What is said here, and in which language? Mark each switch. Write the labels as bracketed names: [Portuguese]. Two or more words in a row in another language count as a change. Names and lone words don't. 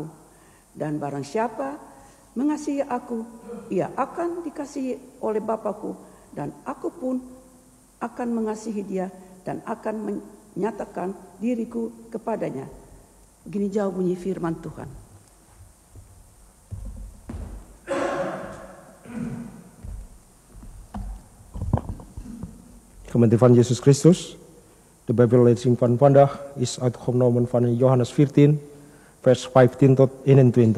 [Indonesian] Dan barang siapa mengasihi aku, ia akan dikasihi oleh Bapa-Ku, dan aku pun akan mengasihi dia dan akan menyatakan diriku kepadanya." Begini jauh bunyi firman Tuhan. [Dutch] Gemeente van Jezus Christus, de Bijbellezing van vandaag is uitgenomen van Johannes 14, vers 15 tot 21.